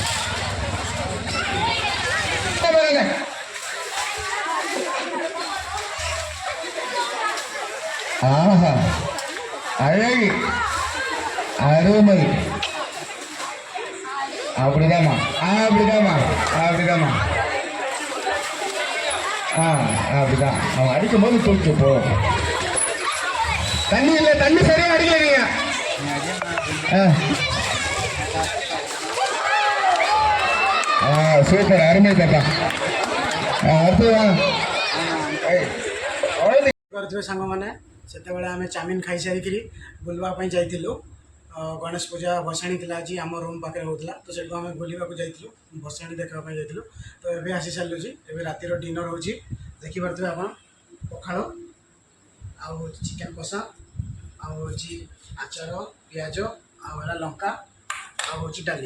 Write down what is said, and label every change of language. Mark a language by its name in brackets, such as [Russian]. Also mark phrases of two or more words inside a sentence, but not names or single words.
[Tamil] ஆஹா அழகு அருமை அப்படிதாம்மா அப்படிதாம்மா அப்படிதாம்மா அப்படிதான் அவன் அடிக்கும் போது தூக்கி போதும். தண்ணி இல்லை, தண்ணி சரியா அடிக்கல நீங்க. சூப்பர், அருமை தாத்தா. அடுத்ததான் [Odia] କରିଥିବେ ସାଙ୍ଗମାନେ ସେତେବେଳେ ଆମେ ଚାଉମିନ ଖାଇସାରିକିରି ବୁଲିବା ପାଇଁ ଯାଇଥିଲୁ। ଗଣେଶ ପୂଜା ଭସାଣି ଥିଲା ଆଜି ଆମ ରୁମ୍ ପାଖରେ ହେଉଥିଲା, ତ ସେଠୁ ଆମେ ବୁଲିବାକୁ ଯାଇଥିଲୁ, ଭସାଣି ଦେଖିବା ପାଇଁ ଯାଇଥିଲୁ। ତ ଏବେ ଆସି ସାରିଲୁଛି, ଏବେ ରାତିର ଡିନର୍ ହେଉଛି। ଦେଖିପାରୁଥିବେ ଆପଣ ପଖାଳ ଆଉ ଚିକେନ୍ କଷା ଆଉ ହେଉଛି ଆଚାର ପିଆଜ ଆଉ ହେଲା ଲଙ୍କା ଆଉ ହେଉଛି ଡାଲି।